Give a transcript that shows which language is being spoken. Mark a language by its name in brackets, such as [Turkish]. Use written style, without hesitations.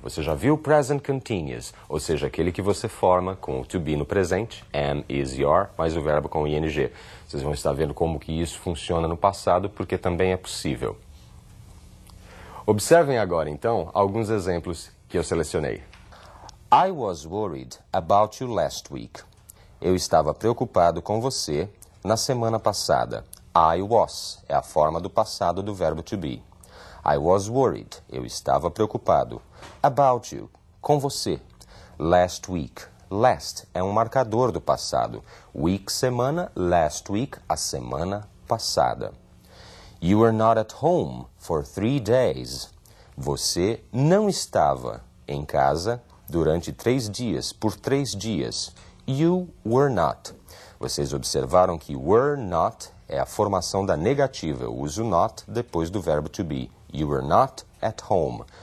[Portuguese] Você já viu o present continuous, ou seja, aquele que você forma com o to be no presente, am, is, your, mais o verbo com ing. Vocês vão estar vendo como que isso funciona no passado, porque também é possível. Observem agora, então, alguns exemplos que eu selecionei. [English] I was worried about you last week. [Portuguese] Eu estava preocupado com você na semana passada. I was é a forma do passado do verbo to be. [English] I was worried. [Portuguese] Eu estava preocupado. [English] About you. [Portuguese] Com você. [English] Last week. [Portuguese] Last é um marcador do passado. Week, semana. [English] Last week, [Portuguese] a semana passada. [English] You were not at home for 3 days. [Portuguese] Você não estava em casa durante 3 dias, por 3 dias. [English] You were not. [Portuguese] Vocês observaram que were not é a formação da negativa. Eu uso not depois do verbo to be. [English] You were not at home.